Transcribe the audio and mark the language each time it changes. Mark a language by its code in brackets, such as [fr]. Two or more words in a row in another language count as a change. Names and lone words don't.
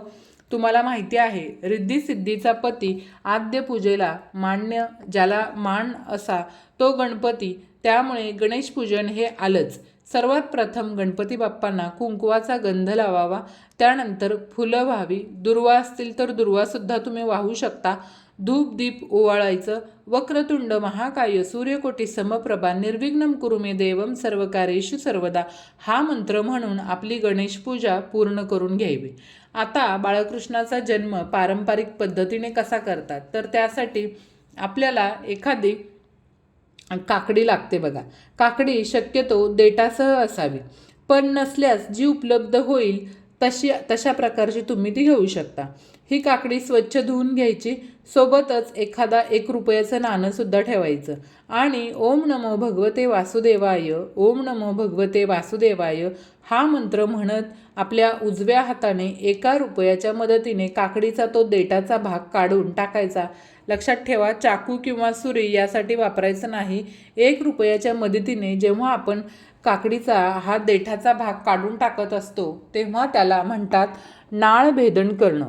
[mr] तुम्हाला माहिती आहे, रिद्धी सिद्धीचा पती आद्य पूजेला मान्य, ज्याला मान असा तो गणपती, त्यामुळे गणेश पूजन हे आलंच. सर्वात प्रथम गणपती बाप्पांना कुंकवाचा गंध लावावा, त्यानंतर फुलं व्हावी, दुर्वा असतील तर दुर्वासुद्धा तुम्ही वाहू शकता. धूप दीप ओवाळायचं. [sa] वक्रतुंड महाकाय सूर्यकोटी समप्रभा निर्विघ्नं कुरु मे देवम सर्व कार्येषु सर्वदा [mr] हा मंत्र म्हणून आपली गणेश पूजा पूर्ण करून घ्यावी. आता बाळकृष्णाचा जन्म पारंपरिक पद्धतीने कसा करतात, तर त्यासाठी आपल्याला एखादी काकडी लागते बघा. काकडी शक्यतो देठासह असावी, पण नसल्यास जी उपलब्ध होईल तशा प्रकारची तुम्ही ती घेऊ शकता. ही काकडी स्वच्छ धुवून घ्यायची. सोबतच एखादा 1 रुपयाचं नाणंसुद्धा ठेवायचं आणि [sa] ओम नमो भगवते वासुदेवाय, ओम नमो भगवते वासुदेवाय [mr] हा मंत्र म्हणत आपल्या उजव्या हाताने 1 रुपयाच्या मदतीने काकडीचा तो देठाचा भाग काढून टाकायचा. लक्षात ठेवा, चाकू किंवा सुरी यासाठी वापरायचं नाही. 1 रुपयाच्या मदतीने जेव्हा आपण काकडीचा हा देठाचा भाग काढून टाकत असतो तेव्हा त्याला म्हणतात नाळ भेदन करणं.